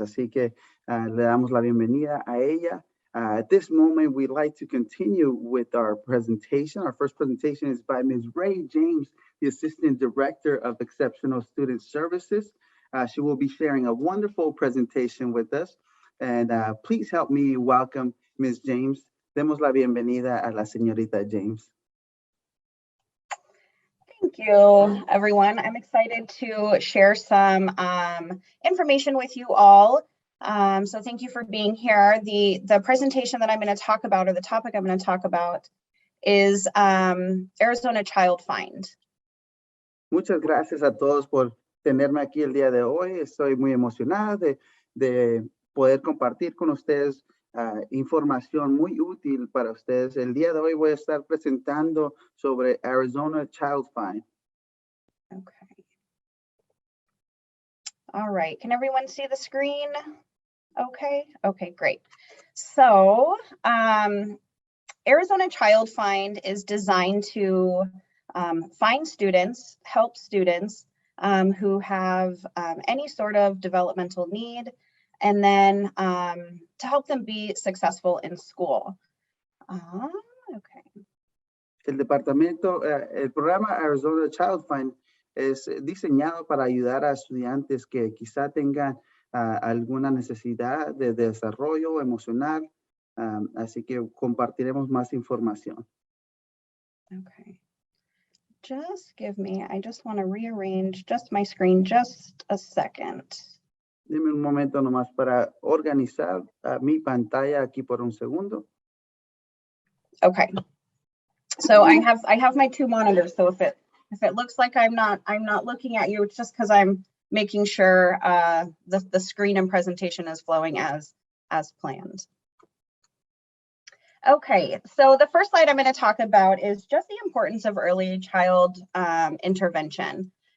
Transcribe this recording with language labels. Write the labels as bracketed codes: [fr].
[es] Así que le damos la bienvenida a ella. [en] At this moment, we'd like to continue with our presentation. Our first presentation is by Ms. Ray James, the Assistant Director of Exceptional Student Services. She will be sharing a wonderful presentation with us. And please help me welcome Ms. James. [es] Demos la bienvenida a la señorita James. [en] Thank you, everyone. I'm excited to share some information with you all. So thank you for being here. The presentation that I'm going to talk about, or the topic I'm going to talk about, is Arizona Child Find. [es] Muchas gracias a todos por tenerme aquí el día de hoy. Estoy muy emocionada de poder compartir con ustedes información muy útil para ustedes. El día de hoy voy a estar presentando sobre Arizona Child Find. [en] Okay. All right. Can everyone see the screen? Okay. Okay, great. So Arizona Child Find is designed to find students, help students who have any sort of developmental need, and then to help them be successful in school. Okay. [es] El programa Arizona Child Find es diseñado para ayudar a estudiantes que quizá tengan alguna necesidad de desarrollo emocional. Así que compartiremos más información. [en] Okay. Just give me, I just want to rearrange just my screen just a second. [es] Deme un momento nomás para organizar mi pantalla aquí por un segundo. [en] Okay. So I have my two monitors. So if it looks like I'm not looking at you, it's just because I'm making sure the screen and presentation is flowing as planned. Okay, so the first slide I'm going to talk about is just the importance of early child intervention.